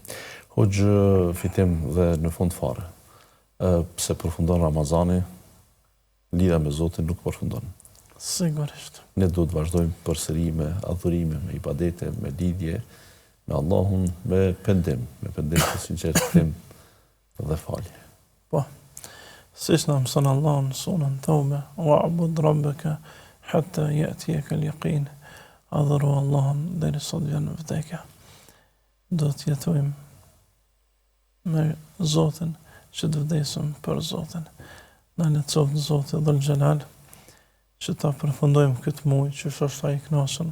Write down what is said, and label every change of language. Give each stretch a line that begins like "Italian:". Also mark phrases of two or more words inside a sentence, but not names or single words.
Albanian: Hoxhë, fitim dhe në fund fare. Pse përfundon Ramazani, lidha me Zotin nuk përfundon. Sigurisht. Ne duhet vazhdojmë përsëri me adhurime, me ibadete, me lidhje me Allahun, me pendim të sinqertim dhe falje. Po. Siç na mëson Allahu në sunën Tauba,
Arabic: واعبد ربك حتى يأتيك اليقين.
Albanian: Adhuru Allahun deri sa të vjen vdekja. Do të jetojmë me Zotin, që të vdesim për Zotin. Na lehtësoft Zoti
Arabic: ذو الجلال
Albanian: që ta përfundojmë këtë muaj që është ai i kënaqur.